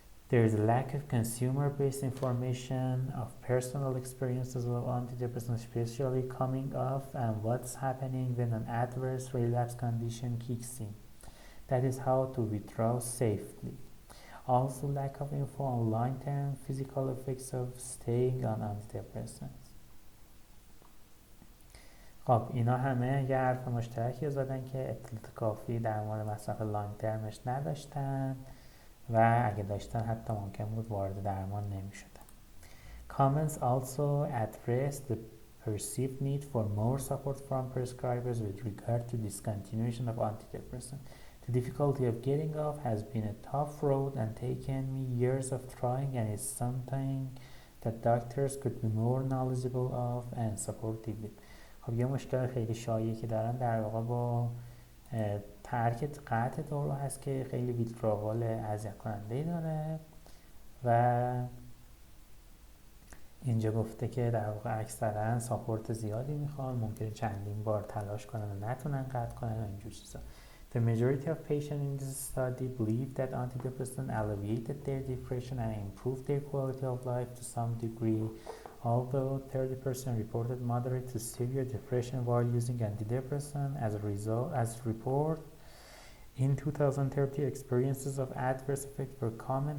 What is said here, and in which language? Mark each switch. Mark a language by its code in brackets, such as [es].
[en] There is a lack of consumer-based information of personal experiences of antidepressants, especially coming off and what's happening when an adverse relapse condition kicks in. That is how to withdraw safely. Also, lack of info on long-term physical effects of staying on antidepressants. [fa] خب اینا همه یه حرف مشترکی زدن که اطلاعات کافی در مورد مصرف لانگ ترمش نداشتن و اگه داشتن حتی ممکن بود وارد درمان نمی شدن. [en] Comments also addressed the perceived need for more support from prescribers with regard to discontinuation of antidepressants. The difficulty of getting off has been a tough road and taken me years of trying, and is something that doctors could be more knowledgeable of and supportive with. [fa] خب یه مشکل خیلی شایعی که دارن در واقع با ترک قطع دارو هست که خیلی ویتراول اذیت کننده داره و اینجا گفته که در واقع اکثرا ساپورت زیادی میخوان، ممکنه چندین بار تلاش کنن و نتونن قطع کنن و اینجور چیزا. [en] The majority of patients in this study believed that antidepressants alleviated their depression and improved their quality of life to some degree, although 30% reported moderate to severe depression while using antidepressants. As report in 2030, experiences of adverse effects were common.